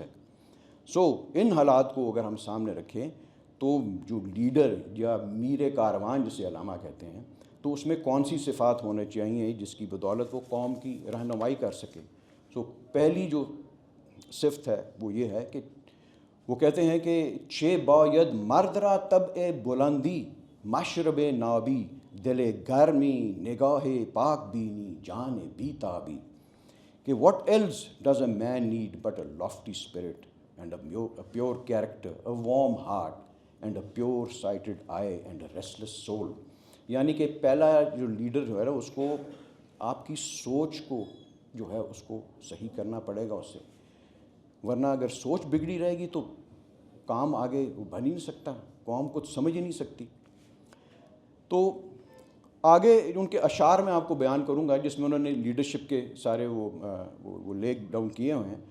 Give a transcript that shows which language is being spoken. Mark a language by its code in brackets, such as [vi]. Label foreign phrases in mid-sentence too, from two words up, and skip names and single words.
[ur] سو ان حالات کو اگر ہم سامنے رکھیں تو جو لیڈر یا میر کاروان جسے علامہ کہتے ہیں، تو اس میں کون سی صفات ہونے چاہیے جس کی بدولت وہ قوم کی رہنمائی کر سکے. سو پہلی جو صفت ہے وہ یہ ہے کہ وہ کہتے ہیں کہ [fa] چے باید مرد را طبع بلندی، مشرب نابی، دل گرمی، نگاہ پاک بینی، جان بی تابی. [en] کہ what else does a man need but a lofty spirit and a pure character, a warm heart and a pure sighted eye and a restless soul. [ur] یعنی کہ پہلا جو لیڈر جو ہے نا اس کو آپ کی سوچ کو جو ہے اس کو صحیح کرنا پڑے گا اس سے، ورنہ اگر سوچ بگڑی رہے گی تو کام آگے بن ہی نہیں سکتا، قوم کو سمجھ ہی نہیں سکتی. تو آگے ان کے اشعار میں آپ کو بیان کروں گا جس میں انہوں نے لیڈرشپ کے سارے وہ [en] laid down [ur] کیے ہوئے ہیں.